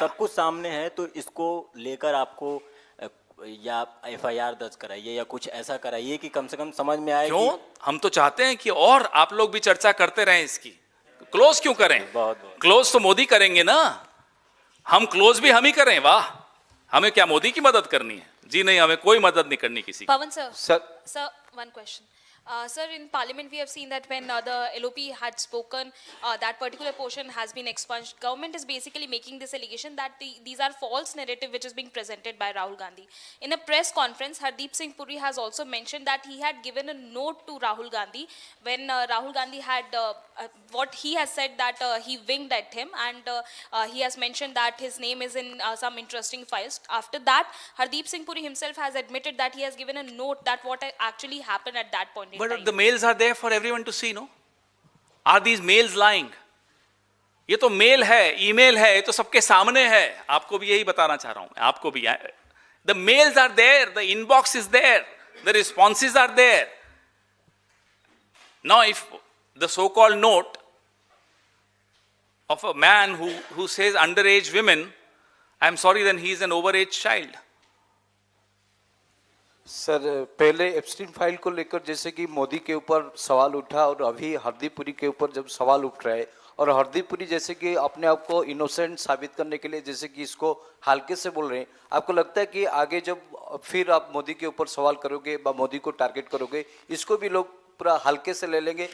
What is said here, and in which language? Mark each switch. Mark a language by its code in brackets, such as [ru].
[hi] सब कुछ सामने है, तो इसको लेकर आपको या एफआईआर दर्ज कराइए या कुछ ऐसा कराइए कि कम से कम समझ में आए। क्यों? हम तो चाहते हैं कि और आप लोग भी चर्चा करते रहें इसकी। क्लोज क्यों करें? बहुत क्लोज तो मोदी करेंगे ना, हम क्लोज भी हम ही करें। वाह, हमें क्या मोदी की मदद करनी है? जी नहीं, हमें कोई मदद नहीं करनी किसी की। [en] Pawan sir, one question. Sir, in Parliament we have seen that when the LOP had spoken, that particular portion has been expunged. Government is basically making this allegation that these are false narrative which is being presented by Rahul Gandhi. In a press conference, Hardeep Singh Puri has also mentioned that he had given a note to Rahul Gandhi when Rahul Gandhi had what he has said that he winked at him, and he has mentioned that his name is in some interesting files. After that, Hardeep Singh Puri himself has admitted that he has given a note that what actually happened at that point. But the mails are there for everyone to see, no? Are these mails lying? [hi] ये तो mail है, email है, ये तो सबके सामने है। आपको भी यही बताना चाह रहा हूं, आपको भी। [en] The mails are there, the inbox is there, the responses are there. Now, if the so-called note of a man who says underage women, I'm sorry, then he is an overage child. [hi] Sir, पहले Epstein file को लेकर जैसे कि मोदी के ऊपर सवाल उठा और अभी हरदीप पुरी के ऊपर जब सवाल उठ रहा है, और हरदीप पुरी जैसे कि अपने आप को इनोसेंट साबित करने के लिए जैसे कि इसको हल्के से बोल रहे हैं, आपको लगता है कि आगे जब फिर आप मोदी के ऊपर सवाल करोगे व मोदी को टारगेट करोगे, इसको भी लोग पूरा हल्के से ले लेंगे?